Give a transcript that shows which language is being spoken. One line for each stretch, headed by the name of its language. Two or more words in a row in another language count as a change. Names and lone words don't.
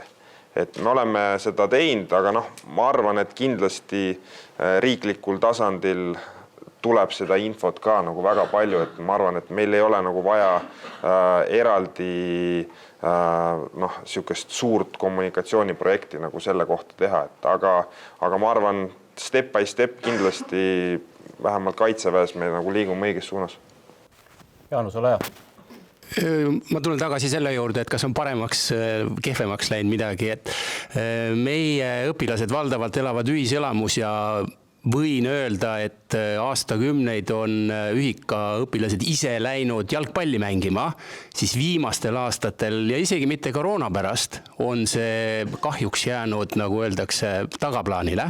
Estonian: Et me oleme seda teinud, aga ma arvan, et kindlasti riiklikul tasandil tuleb seda infot ka nagu väga palju, et ma arvan, et meil ei ole nagu vaja eraldi sihukest suurt kommunikatsiooniprojekti nagu selle kohta teha, et aga ma arvan,
English: step by step
Estonian: kindlasti vähemalt kaitseväes me nagu liigume õiges suunas. Jaanus, ole hea. Ma tulen tagasi selle juurde, et kas on paremaks, kehvemaks läinud midagi, et meie õpilased valdavalt elavad ühiselamus ja võin öelda, et aastakümneid on ühika õpilased ise läinud jalgpalli mängima, siis viimastel aastatel ja isegi mitte koroona pärast on see kahjuks jäänud, nagu öeldakse, tagaplaanile.